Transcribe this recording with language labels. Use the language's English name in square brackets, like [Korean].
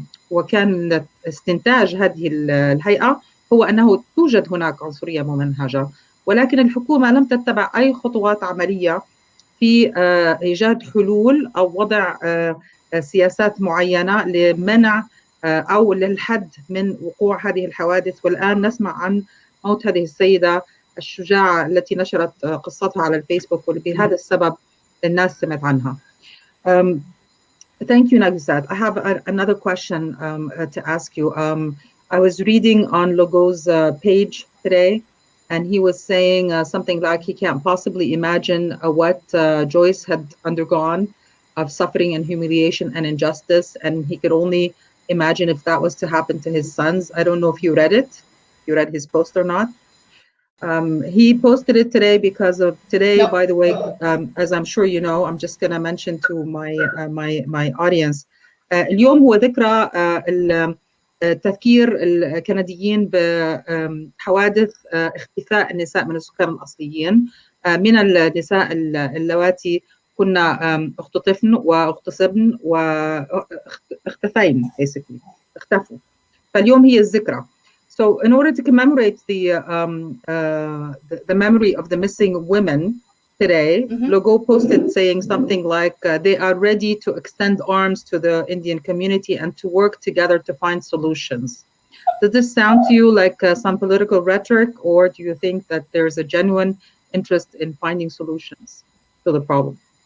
[Arabic] وكان استنتاج هذه الهيئة هو أنه توجد هناك عنصرية ممنهجة، ولكن الحكومة لم تتبع أي خطوات عملية في إيجاد حلول أو وضع سياسات معينة لمنع أو للحد من وقوع هذه الحوادث. والآن نسمع عن موت هذه السيدة الشجاعة التي نشرت قصتها على الفيسبوك، وبهذا السبب الناس سمعت عنها. [English] Thank you, Nagusat. I have another question to ask you. I was reading on Logo's page today, and he was saying something like he can't possibly imagine what Joyce had undergone of suffering and humiliation and injustice, and he could only imagine if that was to happen to his sons. I don't know if you read it, you read his post or not. He posted it today because of today, No. by the way, as I'm sure you know, I'm just going to mention to my audience. [Arabic] اليوم هو ذكرى تذكير الكنديين بحوادث اختفاء النساء من السكان الأصليين، من النساء اللواتي كنا اختطفن واغتصبن واختفين [English] basically [Arabic] اختفوا. فاليوم هي الذكرى. [English] So in order to commemorate the memory of the missing women today, Logo posted saying something like they are ready to extend arms to the Indian community and to work together to find solutions. Does this sound to you like some political rhetoric, or do you think that there's a genuine interest in finding solutions to the problem?